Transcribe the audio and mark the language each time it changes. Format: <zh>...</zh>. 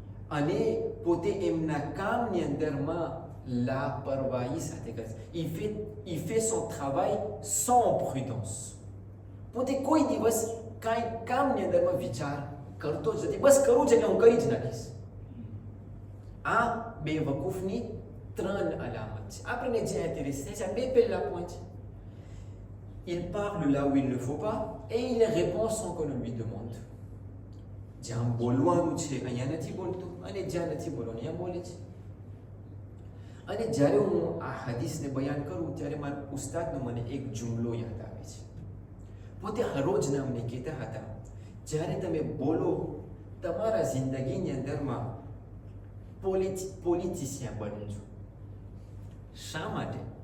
<gu>અને પોતે એમના કામની અંદરમાં લાપરવાહી સાથે કરે.</gu> <fr>il fait son travail sans prudence.</fr> <gu>પોતે કોઈ દિવસ કાંઈ કામની અંદરમાં વિચાર કરતો જ નથી. બસ કરવું છે એટલે હું કરી જ નાખીશ. આ બેવકૂફની 3 અલામત છે. આપણને જે intéressé છે, આ 2 પહેલા પોઈન્ટ છે.</gu> <fr>Il parle là où il ne faut pas et il répond sans qu'on ne lui demande.</fr> <gu>જ્યાં બોલવાનું છે અહીંયા નથી બોલતું અને જ્યાં નથી બોલવાનું અહીંયા બોલે છે. અને જ્યારે હું આ હદીસને બયાન કરું ત્યારે મારા ઉસ્તાદનો મને એક જુમલો યાદ આવે છે. પોતે હરોજ નામને કહેતા હતા, જ્યારે તમે બોલો તમારા જિંદગીની અંદરમાં પોલિટિશિયન બનજો. શા માટે?</gu>